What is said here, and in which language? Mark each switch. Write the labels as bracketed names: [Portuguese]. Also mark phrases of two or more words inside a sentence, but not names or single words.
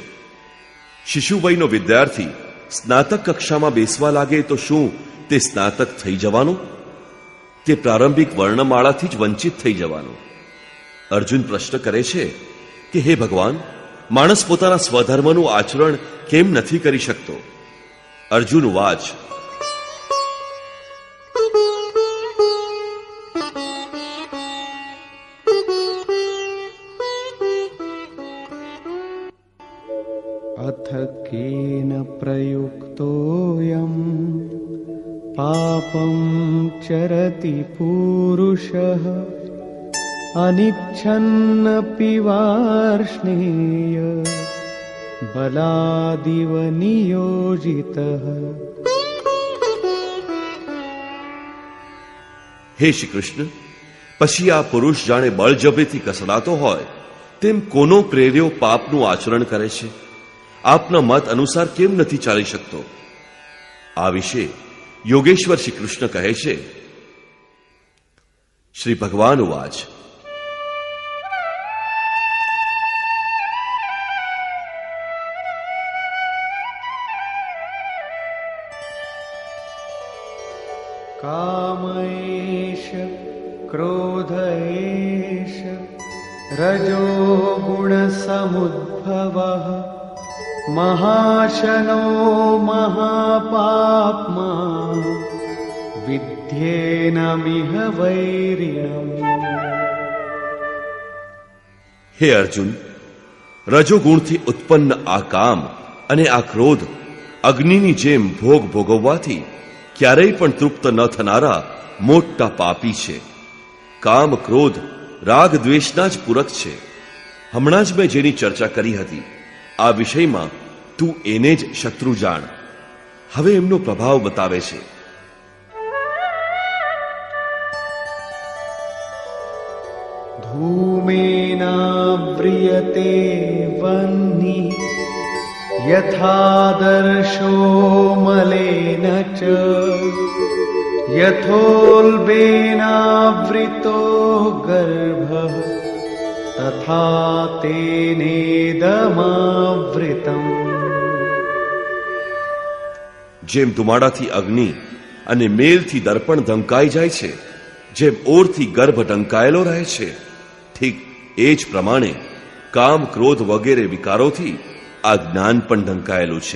[Gujarati] શિશુવયનો વિદ્યાર્થી સ્નાતક કક્ષામાં બેસવા લાગે તો શું તે સ્નાતક થઈ જવાનો? તે પ્રારંભિક વર્ણમાળાથી જ વંચિત થઈ જવાનો. અર્જુન પ્રશ્ન કરે છે કે હે ભગવાન, માણસ પોતાના સ્વધર્મનું આચરણ કેમ નથી કરી શકતો? [Sanskrit] अर्जुन वाच: अथ केन प्रयुक्तोऽयं पापं चरति पूरुषः अनिच्छन्नपि वार्ष्णेय बलादिव नियोजितः. [Gujarati] હે શ્રી કૃષ્ણ, પછી આ પુરુષ જાણે બળજબરીથી કસડાતો હોય તેમ કોનો પ્રેર્યો પાપનું આચરણ કરે છે? આપના મત અનુસાર કેમ નથી ચાલી શકતો? આ વિશે યોગેશ્વર શ્રી કૃષ્ણ કહે છે. [Sanskrit] श्री भगवान वाच: कामैष क्रोधैष रजो गुणसमुद्भवः महाशनो महापाप्मा विद्येनमिह वैरिणम्. [Gujarati] હે અર્જુન, રજોગુણથી ઉત્પન્ન આ કામ અને આ ક્રોધ અગ્નિની જેમ ભોગ ભોગવવાથી ક્યારેય પણ તૃપ્ત ન થનારા મોટા પાપી છે. કામ ક્રોધ રાગ દ્વેષના જ પૂરક છે. હમણાં જ મેં જેની ચર્ચા કરી હતી આ વિષયમાં તું એને જ શત્રુ જાણ. હવે એમનો પ્રભાવ બતાવે છે. [Sanskrit] धूमेनाव्रियते वह्निः यथादर्शो मलेन च यथोल्बेनावृतो गर्भः तथा तेनेदमावृतम्. [Gujarati] જેમ ધુમાડાથી અગ્નિ અને મેલથી દર્પણ ઢંકાઈ જાય છે, જેમ ઓરથી ગર્ભ ઢંકાયેલો રહે છે, ઠીક એ જ પ્રમાણે કામ ક્રોધ વગેરે વિકારોથી આ જ્ઞાન પણ ઢંકાયેલું છે.